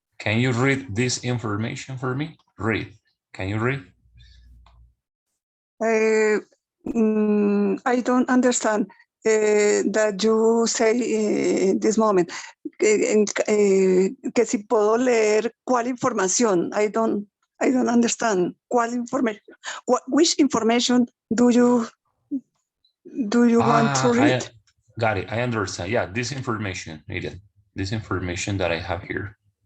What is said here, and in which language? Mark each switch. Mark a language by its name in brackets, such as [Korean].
[English] Can you read this information for me? Read. Can you read? I don't understand that you say this moment. [Spanish] Que si puedo leer cuál información. [English] I don't understand. [Spanish] ¿Cuál [English] information? Which information do you want to read? Got it. I understand. Yeah, this information, Miriam. This information that I have here.